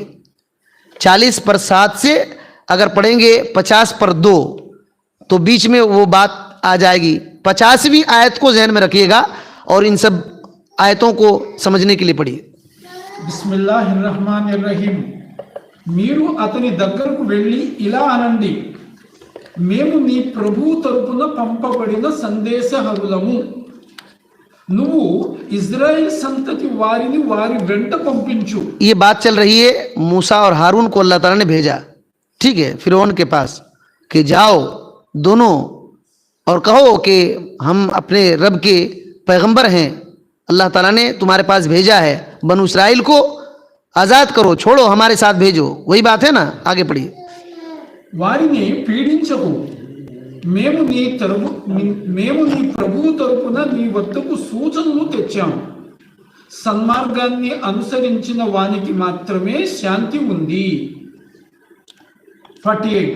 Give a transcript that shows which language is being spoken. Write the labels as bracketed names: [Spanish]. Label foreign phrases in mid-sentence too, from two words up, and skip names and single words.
[Urdu] 40 پر 7 سے اگر پڑھیں گے 50 پر 2 تو بیچ میں وہ بات آ جائے گی. 50ویں آیت کو ذہن میں رکھیے گا اور ان سب آیتوں کو سمجھنے کے لیے پڑھیے. [Arabic] بسم اللہ الرحمن الرحیم. [Telugu] మీరు అతని దగ్గరకు వెళ్ళి ఇలా అనండి, మేము నీ ప్రభువు తరపున పంపబడిన సందేశహరులము. నువ్వు ఇజ్రాయెల్ సంతతి వారిని వారి వెంట పంపించు. [Urdu] یہ بات چل رہی ہے موسیٰ اور ہارون کو اللہ تعالیٰ نے بھیجا, ٹھیک ہے, فرعون کے پاس کہ جاؤ دونوں اور کہو کہ ہم اپنے رب کے پیغمبر ہیں, اللہ تعالیٰ نے تمہارے پاس بھیجا ہے, بنو اسرائیل کو آزاد کرو, چھوڑو, ہمارے ساتھ بھیجو. وہی بات ہے نا, آگے پڑھیے. [Telugu] వారిని పీడించకు, మేము నీ ప్రభువు తరపున నీ వద్దకు సూచనలు తెచ్చాము. సన్మార్గాన్ని అనుసరించిన వానికి మాత్రమే శాంతి ఉంది. 48.